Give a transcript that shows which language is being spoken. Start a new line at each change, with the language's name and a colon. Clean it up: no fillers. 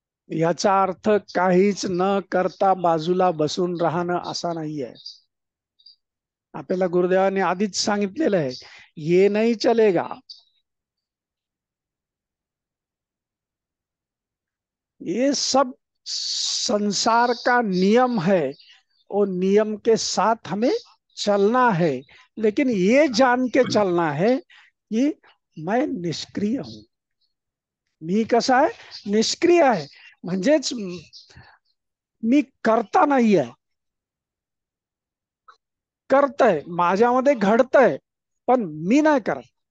Marathi: याचा अर्थ काहीच न करता बाजूला बसून राहणं असा नाहीये. आपल्याला गुरुदेवांनी आधीच सांगितलेलं आहे,
Hindi: ये नहीं चलेगा. ये सब संसार का नियम है, वो नियम के साथ हमें चलना है, लेकिन ये जान के चलना है कि मैं निष्क्रिय हूं.
Marathi: मी कसा आहे, निष्क्रिय आहे. म्हणजेच मी करता नाहीये, करतय, माझ्यामध्ये घडतंय, पण मी नाही करत.